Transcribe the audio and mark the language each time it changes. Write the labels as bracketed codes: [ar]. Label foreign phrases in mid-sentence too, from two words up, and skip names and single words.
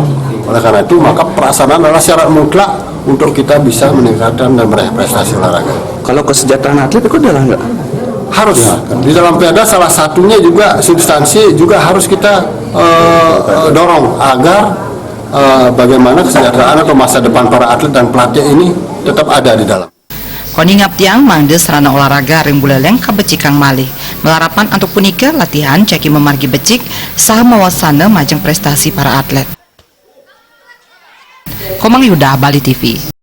[id] Oleh karena itu, maka prasarana adalah syarat mutlak untuk kita bisa meningkatkan dan meraih prestasi olahraga. Kalau kesejahteraan atlet itu adalah enggak? Harus. Di dalam perda salah satunya juga substansi juga harus kita dorong agar bagaimana kesejahteraan atau masa depan para atlet dan pelatih ini tetap ada di dalam. [ban] Koni ngaptiang mangde sarana olahraga ring Buleleng kabecikang malih. Melarapan antuk punika latihan ceki memargi becik saha mawasana majeng prestasi para atlet. Komang Yuda, Bali TV.